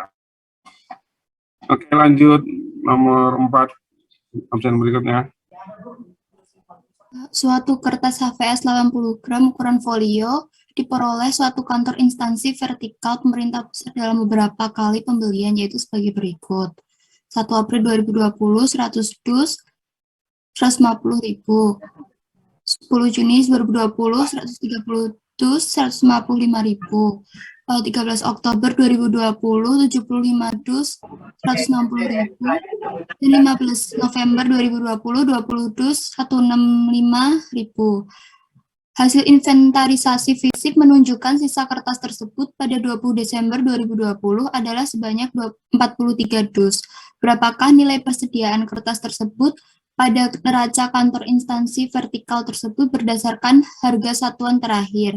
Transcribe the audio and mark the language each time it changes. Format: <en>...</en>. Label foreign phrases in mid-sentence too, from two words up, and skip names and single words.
<id>Oke, lanjut nomor 4 absen berikutnya. Suatu kertas HVS 80 gram ukuran folio diperoleh suatu kantor instansi vertikal pemerintah pusat dalam beberapa kali pembelian, yaitu sebagai berikut. 1 April 2020, 100 dus, 150.000. 10 Juni 2020, 130 dus, 155.000. 13 Oktober 2020, 75 dus, 160.000. Dan 15 November 2020, 20 dus, 165.000. Hasil inventarisasi fisik menunjukkan sisa kertas tersebut pada 20 Desember 2020 adalah sebanyak 43 dus. Berapakah nilai persediaan kertas tersebut pada neraca kantor instansi vertikal tersebut berdasarkan harga satuan terakhir?</id>